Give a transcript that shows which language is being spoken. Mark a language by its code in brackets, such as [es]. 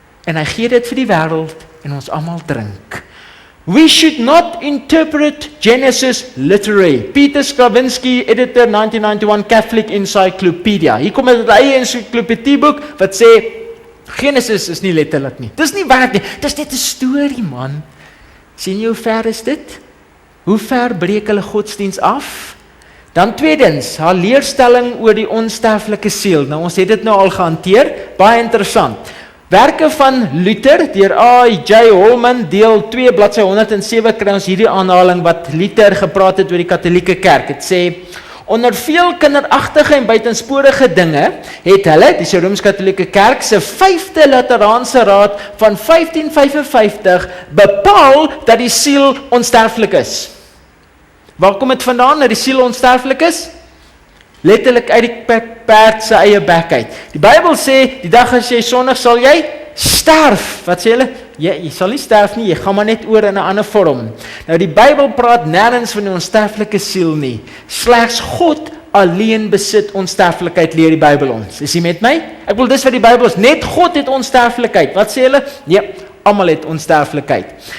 [af] En hy gee dit vir die wêreld en ons almal drink. [en] We should not interpret Genesis literally. Peter Skrawinski, editor 1991 Catholic Encyclopedia. [af] Hier kom 'n eie ensiklopedieboek wat sê Genesis is nie letterlik nie. Dis nie waar nie. Dis net 'n storie, man. Sien jy hoe ver is dit? Hoe ver breek hulle godsdiens af? Dan tweedens, haar leerstelling oor die onsterflike siel. Nou ons het dit nou al gehanteer, baie interessant. Werke van Luther, deur A.J. Holman, deel 2, bladsy 107, kry ons hierdie aanhaling wat Luther gepraat het oor die Katolieke Kerk. Het sê, onder veel kinderagtige en buitensporige dinge, het hulle, die Rooms-Katolieke Kerk, se 5de Lateraanse Raad van 1555, bepaal dat die siel onsterflik is. Waar kom dit vandaan, dat die siel onsterflik is? Letterlik uit die perd se eie bek uit. Die Bybel sê, die dag as jy sondig sal jy sterf. Wat sê hulle? Jy sal nie sterf nie, jy gaan maar net oor in 'n ander vorm. Nou die Bybel praat nêrens van die onsterflike siel nie. Slegs God alleen besit onsterflikheid, leer die Bybel ons. Is jy met my? Ek wil dis wat die Bybel is. Net God het onsterflikheid. Wat sê hulle? Nee, almal het onsterflikheid.